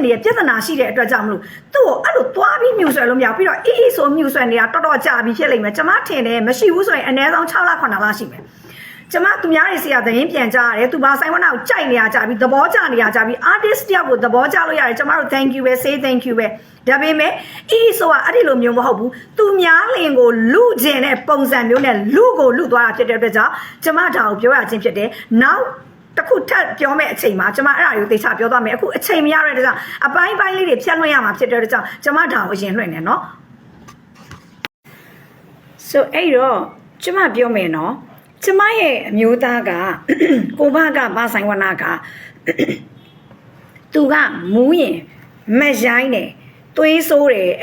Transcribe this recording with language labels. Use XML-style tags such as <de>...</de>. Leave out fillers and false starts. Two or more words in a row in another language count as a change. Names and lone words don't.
<my>နေတဲ့ပြဿနာရှိတဲ့အတွက်ကြောင့်မလို့သူ့ကိုအဲ့လိုသွားပြီးမြူဆွဲလို့မရပြီးတော့ဆိုမြူဆွဲနေတာတော်ကြာပြီဖြစ်လိမ့်မယ်ကျမထင်တယ်မရှိဘူးဆိုရင်အနည်းဆုံး6လ9လရှိမယ်ကျမသူများတွေစီကသတင်းပြန်ကြားရတယ်သူဘာဆိုင်ဝနာကိုကြိုက်နေရကြပြီသဘောကျနေရကြပြီ artist တယောက်ကိုသဘောကျလို့ရတယ်ကျမတို့</my> <en>thank you</en> <my>ပဲ</my> <en>say thank you</en> <my>ပဲဒါပေမဲ့ဆိုတာအဲ့ဒီလိုမျိုးမဟုတ်ဘူးသူများလင်ကိုလူကျင်တဲ့ပုံစံမျိုးနဲ့လူကိုလူသွားတာဖြစ်တဲ့အတွက်ကြောင့်ကျမဒါကိုပြောရခြင်းဖြစ်တယ်နောက် တခုထပ်ပြောမဲ့အချိန်မှာကျမအဲ့ဒါကိုသေချာပြောသွားမယ်အခုအချိန်မရတဲ့တကြောင်အပိုင်းပိုင်းလေးတွေဖြတ်လွှင့်ရမှာဖြစ်တဲ့တကြောင်ကျမဒါကိုအရင်လွှင့်နေနော် so အဲ့တော့ကျမပြောမယ်နော်ကျမရဲ့အမျိုးသားကကိုဘကဘာဆိုင်ဝနာကသူကမူးရင်မရိုင်းတယ်သွေးဆိုးတယ်</my>